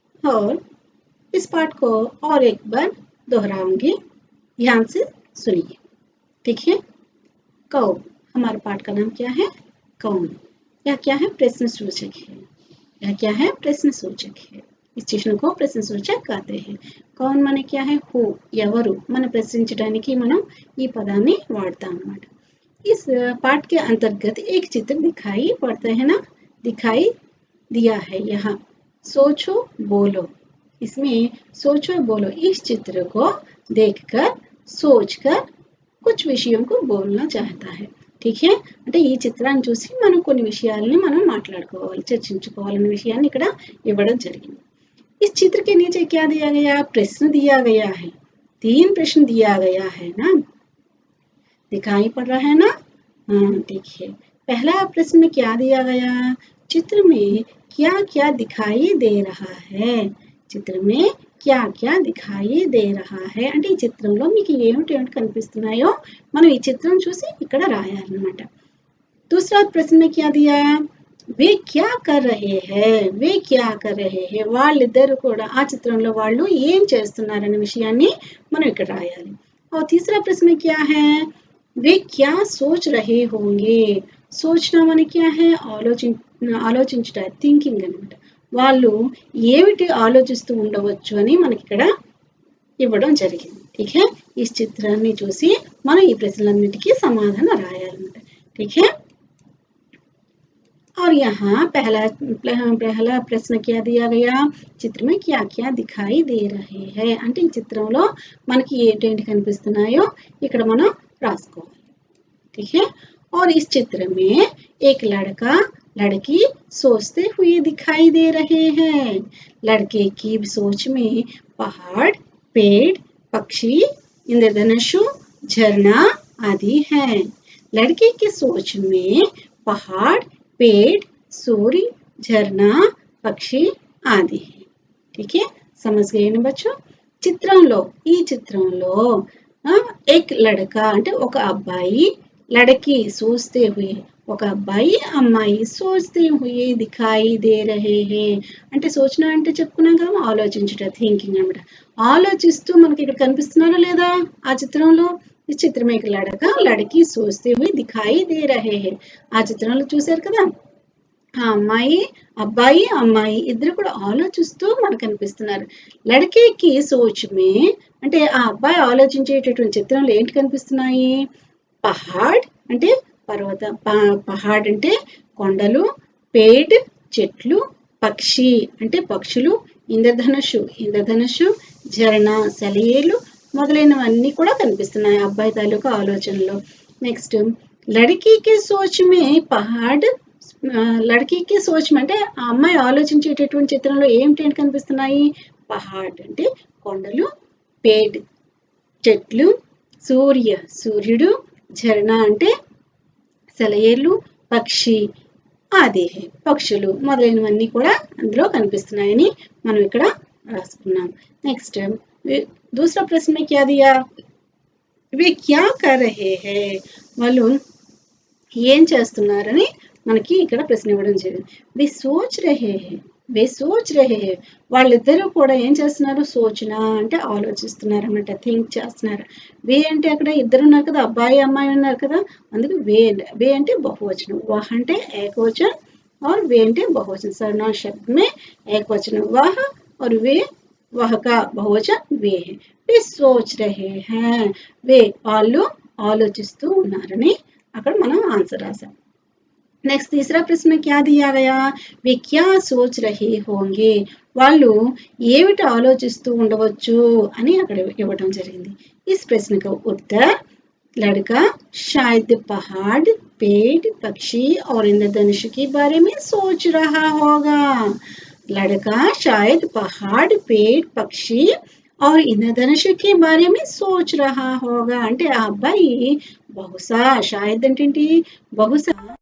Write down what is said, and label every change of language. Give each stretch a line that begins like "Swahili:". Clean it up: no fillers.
Hindi: और इस पाठ को और एक बार दोहराऊंगी, ध्यान से सुनिए। ठीक है, कौन, हमारे पाठ का नाम क्या है? कौन। यह क्या है? प्रश्न सूचक है। यह क्या है? प्रश्न सूचक है। इस चिह्न को प्रश्न सूचक कहते हैं। कौन माने क्या है?
Telugu: హూ, ఎవరు మన ప్రశ్నించడానికి మనం ఈ పదాన్ని వాడతాం అన్నమాట।
Hindi: इस पाठ के अंतर्गत एक चित्र दिखाई पड़ता है ना, दिखाई दिया है यहाँ। सोचो बोलो, इसमें सोचो बोलो इस चित्र को देखकर सोचकर कुछ विषयों को बोलना चाहता है। ठीक है,
Telugu: అంటే ఈ చిత్రాన్ని చూసి మనం కొన్ని విషయాలని మనం మాట్లాడుకోవాలి, చర్చించుకోవాలనే విషయాన్ని ఇక్కడ ఇవ్వడం జరిగింది।
Hindi: इस चित्र के नीचे क्या दिया गया? प्रश्न दिया गया है। 3 प्रश्न दिया गया है ना, दिखाई पड़ रहा है ना। हाँ, ठीक है। पहला प्रश्न में क्या दिया गया? चित्र में क्या क्या दिखाई दे रहा है? चित्र में क्या क्या दिखाई दे रहा है
Telugu: అంటే ఈ చిత్రంలో మీకు ఏమిటి కనిపిస్తున్నాయో మనం ఈ చిత్రం చూసి ఇక్కడ రాయాలన్నమాట।
Hindi: दूसरा प्रश्न में क्या दिया? वे क्या कर रहे हैं? वे क्या कर रहे हैं?
Telugu: వాళ్ళిద్దరు కూడా ఆ చిత్రంలో వాళ్ళు ఏం చేస్తున్నారనే విషయాన్ని మనం ఇక్కడ రాయాలి।
Hindi: और तीसरा प्रश्न में क्या है? वे क्या सोच रहे होंगे? सोचना माने क्या है?
Telugu: ఆలోచించుట, థింకింగ్ అన్నమాట। వాళ్ళు ఏమిటి ఆలోచిస్తూ ఉండవచ్చు అని మనకి ఇక్కడ ఇవ్వడం జరిగింది।
Hindi: ठीक है, इस
Telugu: చిత్రాన్ని చూసి మనం ఈ ప్రశ్నలన్నిటికీ సమాధానం రాయాలన్నమాట।
Hindi: ठीक है, और यहाँ पहला प्रश्न क्या दिया गया? चित्र में क्या क्या दिखाई दे रहे हैं
Telugu: అంటే ఈ చిత్రంలో మనకి ఏంటేంటి కనిపిస్తున్నాయో ఇక్కడ మనం రాసుకోవాలి।
Hindi: ठीक है, और इस चित्र में एक लड़का लड़की सोचते हुए दिखाई दे रहे हैं। लड़के की सोच में पहाड़, पेड़, पक्षी, इंद्रधनुष, झरना आदि हैं। लड़के की सोच में पहाड़, पेड़, सूर्य, झरना, पक्षी आदि है। ठीक है, समझ गए ना बच्चों?
Telugu: చిత్రంలో ఈ చిత్రంలో
Hindi: एक लड़का
Telugu: అంటే ఒక అబ్బాయి,
Hindi: लड़की सोचते हुए
Telugu: ఒక అబ్బాయి అమ్మాయి
Hindi: सोचते हुए दिखाई दे रहे हैं
Telugu: అంటే సోచన అంటే చెప్పుకున్నాం కదా, ఆలోచించుట, థింకింగ్ అన్నమాట। ఆలోచిస్తూ మనకి ఇక్కడ కనిపిస్తున్నారా లేదా ఆ చిత్రంలో? ఈ చిత్రం
Hindi: में एक लड़का लड़की सोचते हुए दिखाई दे रहे हैं।
Telugu: ఆ చిత్రంలో చూశారు కదా, ఆ అమ్మాయి అబ్బాయి అమ్మాయి ఇద్దరు కూడా ఆలోచిస్తూ మనకు కనిపిస్తున్నారు। లड़के సోచ్ మే అంటే ఆ అబ్బాయి ఆలోచించేటటువంటి చిత్రంలో ఏంటి కనిపిస్తున్నాయి? పహాడ్ అంటే పర్వత, పహాడ్ అంటే కొండలు, పేడ్ చెట్లు, పక్షి అంటే పక్షులు, ఇంద్రధనుషు, ఝరణ సెలయేలు మొదలైనవన్నీ కూడా కనిపిస్తున్నాయి అబ్బాయి తాలూకా ఆలోచనలో। నెక్స్ట్ లड़की సోచ్ మే పహాడ్, లड़की సోచ్ అంటే ఆ అమ్మాయి ఆలోచించేటటువంటి చిత్రంలో ఏంటి కనిపిస్తున్నాయి? పహాడ్ అంటే కొండలు, పేడ్ చెట్లు, సూర్యుడు, ఝరణ అంటే సెలయేర్లు, పక్షి ఆది పక్షులు మొదలైనవన్నీ కూడా అందులో కనిపిస్తున్నాయని మనం ఇక్కడ రాసుకున్నాం।
Hindi: నెక్స్ట్ दूसरा प्रश्न में क्या दिया? वे क्या कर रहे हैं?
Telugu: వాళ్ళు ఏం చేస్తున్నారని మనకి ఇక్కడ ప్రశ్న ఇవ్వడం జరిగింది।
Hindi: वे सोच रहे हैं, वे सोच रहे हैं
Telugu: వాళ్ళిద్దరూ కూడా ఏం చేస్తున్నారు? సోచన అంటే ఆలోచిస్తున్నారు అన్నమాట, థింక్ చేస్తున్నారు। వే అంటే అక్కడ ఇద్దరు ఉన్నారు కదా, అబ్బాయి అమ్మాయి ఉన్నారు కదా, అందుకు వే అంటే బహువచనం, వహ అంటే ఏకవచనం
Hindi: और वे
Telugu: అంటే బహువచనం।
Hindi: सर्वनाम शब्द में एकवचन वह और वे, वह का बहुवचन वे है। वे सोच रहे हैं, वे
Telugu: వాళ్ళు ఆలోచిస్తూ ఉన్నారని అక్కడ మనం ఆన్సర్ రాసాం।
Hindi: నెక్స్ట్ तीसरा ప్రశ్న क्या दिया गया वे क्या सोच रहे होंगे
Telugu: వాళ్ళు ఏమిటి ఆలోచిస్తూ ఉండవచ్చు అని అక్కడ ఇవ్వడం జరిగింది
Hindi: इस प्रश्न का उत्तर लड़का शायद पहाड़ पेड़ पक्षी और इंद्रधनुष के बारे में सोच रहा होगा लड़का शायद पहाड़ पेड़ पक्षी और इंद्रधनुष के बारे में सोच रहा होगा
Telugu: అంటే ఆ అబ్బాయి బహుశా షాయద్ అంటే ఏంటి బహుశా